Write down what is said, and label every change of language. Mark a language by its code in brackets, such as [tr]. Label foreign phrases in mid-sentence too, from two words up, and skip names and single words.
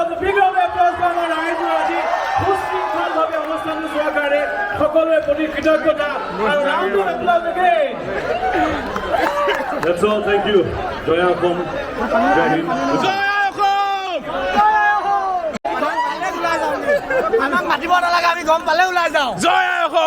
[en] The big round of applause for our [as] ৰাইজৰ আজি সুশৃংখলভাৱে অনুষ্ঠানটো চোৱাৰ কাৰণে সকলোৰে প্ৰতি কৃতজ্ঞতা। [en] আৰু round of applause again. That's all. Thank you. [as] জয় অসম। জয় হিন্দ। জয় অসম। আমাক মাতিব নালাগে, আমি গম পালে ওলাই যাওঁ। জয় আই অসম!